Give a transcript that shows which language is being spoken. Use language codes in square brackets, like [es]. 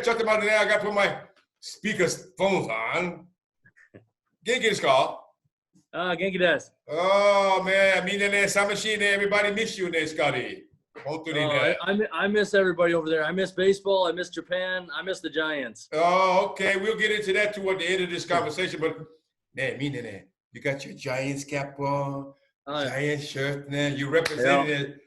[ja] ちょっと待ってね、 [en] I gotta put my speakerphone on. [ja] 元気ですか？元気です。 [en] Oh, man, [ja] みんなね、寂しいね。 [en] Everybody miss you ね、Scotty. [ja] 本当にね。 [en] I miss everybody over there. I miss baseball. I miss Japan. I miss the Giants. Oh, okay. We'll get into that toward the end of this conversation. But, [ja] ね、みんなね、 [en] you got your Giants cap on, Giants shirt ね、you represented it.